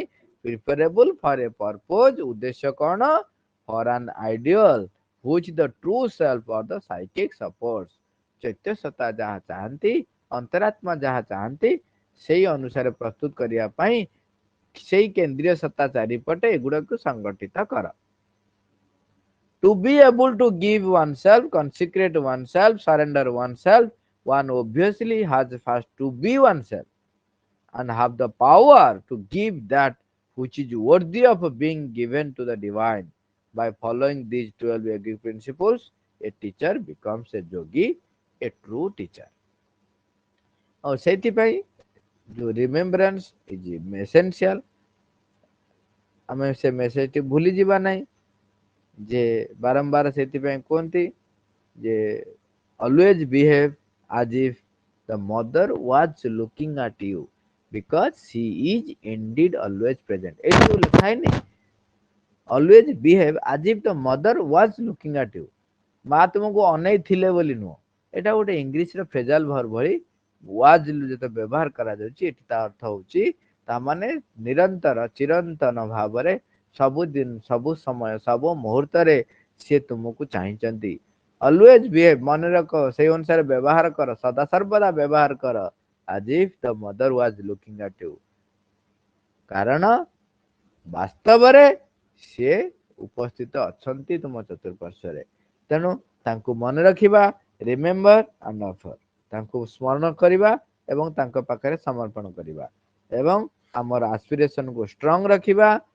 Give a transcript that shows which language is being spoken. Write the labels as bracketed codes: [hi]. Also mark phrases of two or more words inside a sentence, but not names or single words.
[en] preparable for a purpose, ଉଦ୍ଦେଶ୍ୟ କଣ? for an ideal which the true self or the psychic support. [or] ଚୈତ୍ୟ ସତ୍ତା ଯାହା ଚାହାନ୍ତି, ଅନ୍ତରାତ୍ମା ଯାହା ଚାହାନ୍ତି, ସେଇ ଅନୁସାରେ ପ୍ରସ୍ତୁତ କରିବା ପାଇଁ ସେଇ କେନ୍ଦ୍ରୀୟ ସତ୍ତା ଚାରିପଟେ ଏଗୁଡାକୁ ସଂଗଠିତ କର। [en] To be able to give oneself, consecrate oneself, surrender oneself, one obviously has first to be oneself and have the power to give that which is worthy of being given to the divine. By following these 12 yogic principles, a teacher becomes a yogi, a true teacher. और ସେଇଥିପାଇଁ जो remembrance is essential, [or] ଆମେ ସେ ମେସେଜଟି ଭୁଲି ଯିବା ନାହିଁ। ଯେ ବାରମ୍ବାର ସେଥିପାଇଁ କୁହନ୍ତି ଯେ [en] always behave as if the mother was looking at you because she is indeed always present। [or] ଏଇଠି ଯୋଉ ଲେଖା ହେଇନି [en] always behave as if the mother was looking at you, [or] ମା ତୁମକୁ ଅନେଇ ଥିଲେ ବୋଲି ନୁହଁ। ଏଇଟା ଗୋଟେ ଇଂଲିଶର [en] phrasal verb [or] ଭଳି ୱାଜ ଯେତେ ବ୍ୟବହାର କରାଯାଉଛି, ଏଠି ତା ଅର୍ଥ ହଉଛି ତାମାନେ ନିରନ୍ତର ଚିରନ୍ତନ ଭାବରେ ସବୁଦିନ ସବୁ ସମୟ ସବୁ ମୁହୂର୍ତ୍ତରେ ସିଏ ତୁମକୁ ଚାହିଁଛନ୍ତି। [en] always behave, [or] ମନେ ରଖ, ସେଇ ଅନୁସାରେ ବ୍ୟବହାର କର, ସଦାସର୍ବଦା ବ୍ୟବହାର କର [en] as if the mother was looking at you। [or] କାରଣ ବାସ୍ତବରେ ସିଏ ଉପସ୍ଥିତ ଅଛନ୍ତି ତୁମ ଚତୁଃପାର୍ଶ୍ୱରେ। ତେଣୁ ତାଙ୍କୁ ମନେ ରଖିବା, [en] remember and offer, [or] ତାଙ୍କୁ ସ୍ମରଣ କରିବା ଏବଂ ତାଙ୍କ ପାଖରେ ସମର୍ପଣ କରିବା ଏବଂ ଆମର ଆସ୍ପିରେସନକୁ ଷ୍ଟ୍ରଙ୍ଗ ରଖିବା।